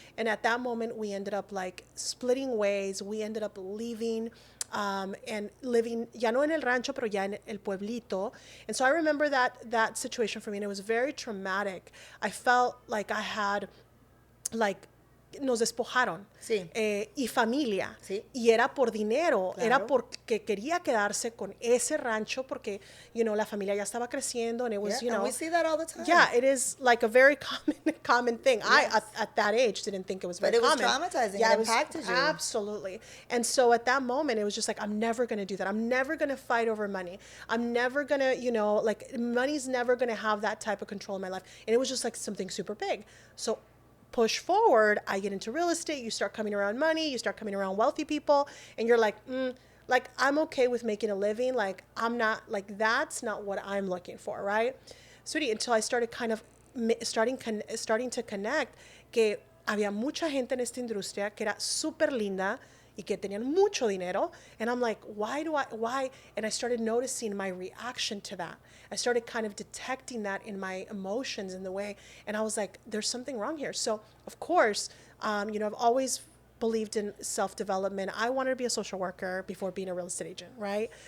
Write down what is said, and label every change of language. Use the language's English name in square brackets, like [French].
[English] And at that moment, we ended up like splitting ways. We ended up leaving and living, [Spanish] ya no en el rancho, pero ya en el pueblito. [English] And so I remember that situation for me, and it was very traumatic. I felt like I had, like, [Spanish] nos despojaron. Sí. Y familia. Sí. Y era por dinero. Claro. Era porque quería quedarse con ese rancho porque, la familia ya estaba creciendo, [English] and it was, And we see that all the time. Yeah, it is like a very common thing. Yes. I, at that age, didn't think it was very common. But it was traumatizing. Yeah, it impacted you. Absolutely. And so at that moment, it was just like, I'm never going to do that. I'm never going to fight over money. I'm never going to, like, money's never going to have that type of control in my life. And it was just like something super big. So push forward, I get into real estate, you start coming around money, you start coming around wealthy people, and you're like, like, I'm okay with making a living. Like, I'm not, like, that's not what I'm looking for, right? Sweetie, until I started kind of starting to connect [Spanish] que había mucha gente en esta industria que era súper linda y que tenían mucho dinero. [English] And I'm like, why? And I started noticing my reaction to that. I started kind of detecting that in my emotions in the way. And I was like, there's something wrong here. So, of course, I've always believed in self-development. I wanted to be a social worker before being a real estate agent, right?